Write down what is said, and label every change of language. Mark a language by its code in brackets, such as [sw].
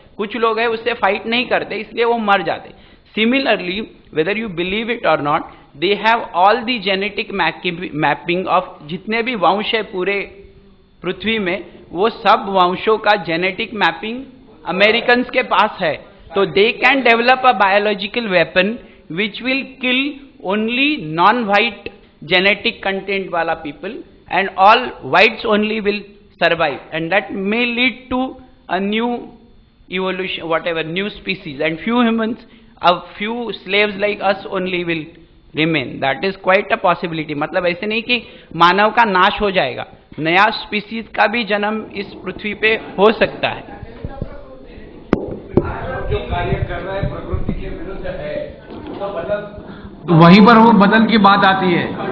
[hi] कुछ लोग हैं उससे फाइट नहीं करते, इसलिए वो मर जाते। [en] similarly, whether you believe it और not, they have all the genetic mapping of [hi] जितने भी वंश है पूरे पृथ्वी में, वो सब वंशों का जेनेटिक मैपिंग अमेरिकन के पास है। [en] तो they can develop a biological weapon which will kill only non white genetic content wala people, and all whites only will survive, and that may lead to a new evolution, whatever, new species, and few humans, a few slaves like us only will remain. That is quite a possibility. [hi] मतलब ऐसे नहीं कि मानव का नाश हो जाएगा, नया species का भी जन्म इस पृथ्वी पे हो सकता है। जो कार्य कर रहा है प्रकृति के विरुद्ध है, तो बदल, तो वहीं पर वो बदल की बात आती है।